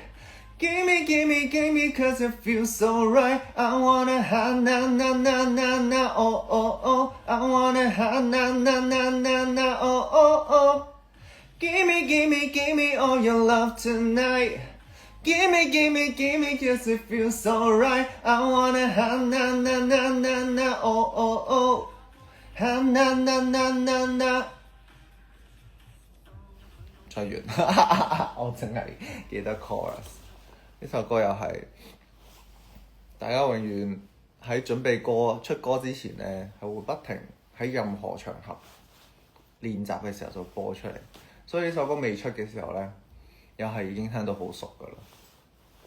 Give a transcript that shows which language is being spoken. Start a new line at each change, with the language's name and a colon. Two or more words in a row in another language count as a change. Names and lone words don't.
English: Gimme, gimme, gimme, cause it feels so right. I wanna ha na na na na na oh oh oh. I wanna ha na na na na na oh oh oh. Gimme, gimme, gimme all your love tonight. Gimme, gimme, gimme, cause it feels so right. I wanna ha na na na na na oh oh oh. Ha na na na na na。
Cantonese: 唱完，我淨係記得 chorus。呢首歌又係大家永遠喺準備出歌之前呢，係會不停喺任何場合練習嘅時候就播出嚟。所以呢首歌未出嘅時候呢，又係已經聽到好熟㗎啦。